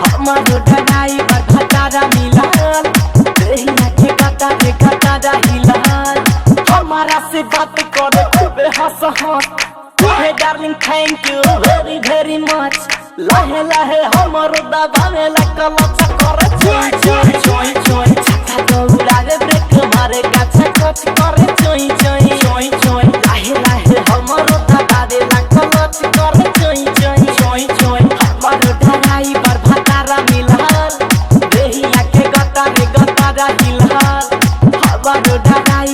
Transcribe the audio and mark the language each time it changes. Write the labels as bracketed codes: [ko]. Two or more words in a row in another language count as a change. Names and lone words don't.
[bho] हमारो ड्राइवर भतारा मिलाल देहिया के गतारा हिलाल हमारा से बात करे खूबे हंस हंस हे [en] Darling thank you very very much [bho] लहे लहे हमारो दबावे ला कलच करे चोई चोई चोई चोई छक्का दौड़ावे ब्रेक मारे गाछा कच करे चोई चोई चोई चोई लहे लहे हमारो दबावे ला कलच करे चोई चोई चोई चोई हमारो ड्राइवर भतारा मिलाल देहिया के गतारा हिलाल हमारो